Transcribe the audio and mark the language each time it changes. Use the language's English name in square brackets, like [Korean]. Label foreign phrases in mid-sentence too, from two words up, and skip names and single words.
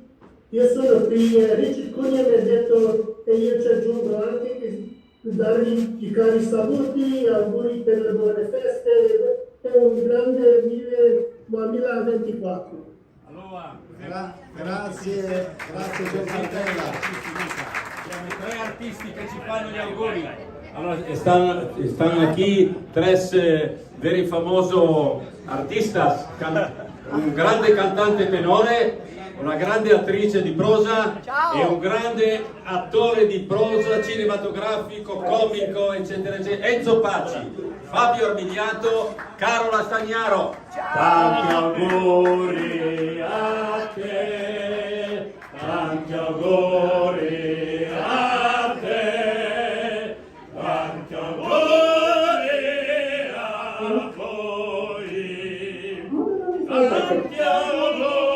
[Italian] Io sono qui, Richard Cunha mi ha detto, e io ci aggiungo anche che dargli i cari saluti, auguri per le buone feste e un grande 2024. Allora, Grazie Gio Gardella. siamo 3 artisti che ci fanno gli auguri. Allora, [Spanish] están aquí 3 very famosos artistas, [Italian] un grande cantante tenore, una grande attrice di prosa e un grande attore di prosa cinematografico, comico, eccetera, eccetera. Enzo Pacci, Fabio Armigliato, Carola Stagnaro. Tanti auguri a te, tanti auguri a te, tanti auguri a voi, tanti auguri.